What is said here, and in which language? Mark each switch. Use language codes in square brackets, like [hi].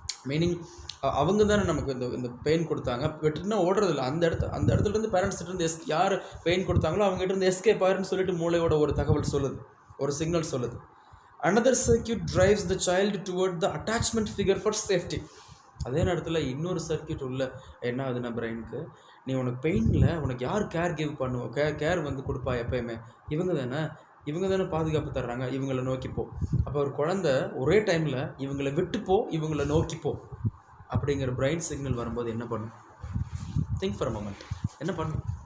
[ta] Meaning அவங்க தானே நமக்கு இந்த பெயின் கொடுத்தாங்க, விட்டுட்டுனா ஓடுறதில்ல, அந்த இடத்துலேருந்து பேரண்ட்ஸ்கிட்டேருந்து யார் பெயின் கொடுத்தாங்களோ அவங்ககிட்ட எஸ்கேப் ஆயிருன்னு சொல்லிட்டு மூளையோட ஒரு தகவல் சொல்லுது, ஒரு சிக்னல் சொல்லுது. [en] Another circuit drives the child toward the attachment figure for safety. [ta] அதே நேரத்தில் இன்னொரு சர்க்கியூட் உள்ள என்ன ஆகுதுன்னா, பிரெயினுக்கு, நீ உனக்கு பெயினில் உனக்கு யார் கேர் கிவ் பண்ணுவோம், கேர் வந்து கொடுப்பா எப்பயுமே, இவங்க தானே பாதுகாப்பு தர்றாங்க, இவங்களை நோக்கிப்போ. அப்போ ஒரு குழந்தை ஒரே டைமில் இவங்களை விட்டுப்போ, இவங்களை நோக்கிப்போ அப்படிங்கிற பிரெயின் சிக்னல் வரும்போது என்ன பண்ணும்? [en] Think for a moment. [ta] என்ன பண்ணும்?